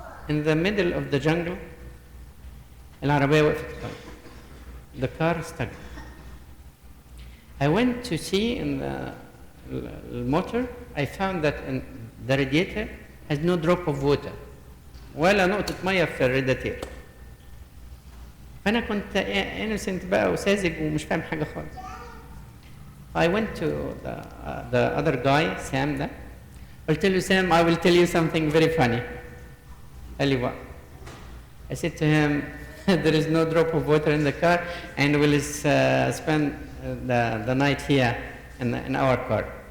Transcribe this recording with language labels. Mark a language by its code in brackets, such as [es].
[en] In the middle of the jungle [ar] العربية وقفت خالص. [en] The car stuck. I went to see in the motor. I found that the radiator has no drop of water. [ar] ولا نقطة مية في الرادياتير. فأنا كنت innocent بقى وساذج ومش فاهم حاجة خالص. [en] I went to the other guy, Sam ده. [ar] قلت له [en] Sam, I will tell you something very funny. [ar] قال لي what? [en] I said to him, there is no drop of water in the car, and we'll spend the night here in our car.